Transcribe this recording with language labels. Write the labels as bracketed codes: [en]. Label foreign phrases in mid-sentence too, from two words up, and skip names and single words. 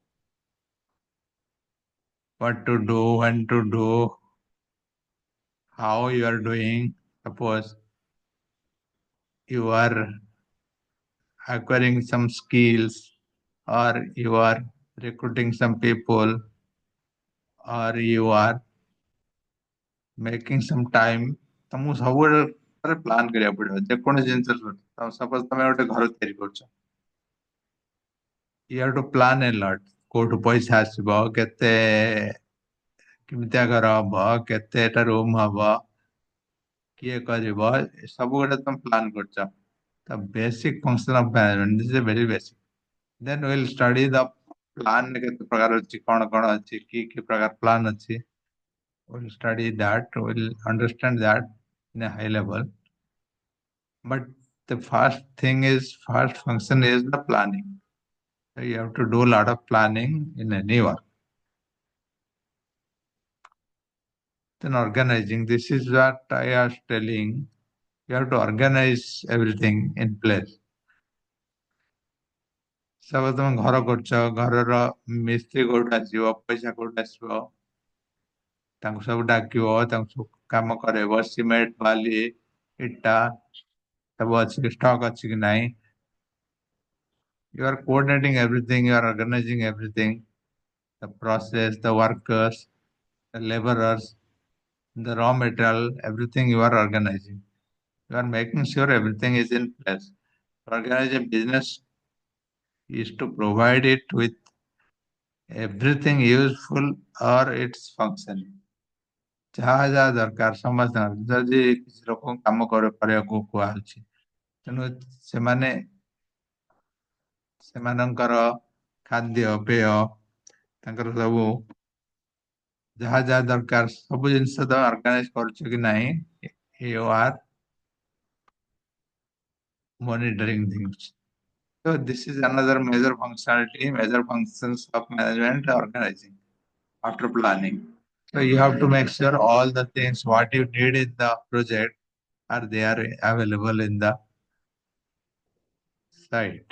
[en] What to do, when to do, how you are doing. Suppose you are acquiring some skills, or you are recruiting some people, or you are making some time. [or] ତମକୁ ସବୁବେଳେ ପ୍ଲାନ୍ କରିବାକୁ ପଡିବ ଯେକୌଣସି ଜିନିଷ. ସପୋଜ ତମେ ଗୋଟେ ଘର ତିଆରି କରୁଛ, [en] you have to plan a lot. [or] କୋଉଠୁ ପଇସା ଆସିବ, କେତେ କେମିତିଆ ଘର ହବ, କେତେଟା ରୁମ୍ ହବ, କିଏ କରିବ ସବୁ ଗୋଟେ ତମେ ପ୍ଲାନ୍ କରୁଛ। [en] The basic function of management. This is a very basic. Then we'll study the plan [or] କେତେ ପ୍ରକାର ଅଛି, କଣ କଣ ଅଛି, କି ପ୍ରକାର plan ଅଛି. [en] We'll study that. We'll understand that in a high level. But the first function is the planning. So you have to do a lot of planning in any work. Then organizing. This is what I was telling. You have to organize everything in place. [or] ସବୁ ତମେ ଘର କରୁଛ, ଘରର ମିସ୍ତ୍ରୀ କୋଉଠୁ ଆସିବ, ପଇସା କୋଉଠୁ ଆସିବ, ତାଙ୍କୁ ସବୁ ଡାକିବ, ତାଙ୍କୁ ସବୁ କାମ କରେଇବ, ସିମେଣ୍ଟ, ବାଲି, ଇଟା ସବୁ ଅଛି କି, ଷ୍ଟକ୍ ଅଛି କି ନାହିଁ. [en] You are coordinating everything, you are organizing everything, the process, the workers, the laborers, the raw material, everything you are organizing. You are making sure everything is in place. To organize a business is to provide it with everything useful or its functioning. [or] ଯାହା ଯାହା ଦରକାର ସମସ୍ତଙ୍କର, ଯଦି କିଛି ଲୋକଙ୍କୁ କାମ କରିବାକୁ କୁହାହଉଛି, ତେଣୁ ସେମାନେ ସେମାନଙ୍କର ଖାଦ୍ୟ ପେୟ, ତାଙ୍କର ସବୁ ଯାହା ଯାହା ଦରକାର ସବୁ ଜିନିଷ ତମେ ଅର୍ଗାନାଇଜ କରୁଛ କି ନାହିଁ, [en] you are monitoring things. So this is another major functionality, major functions of management organizing after planning. So you have to make sure all the things what you need in the project are there available in the site.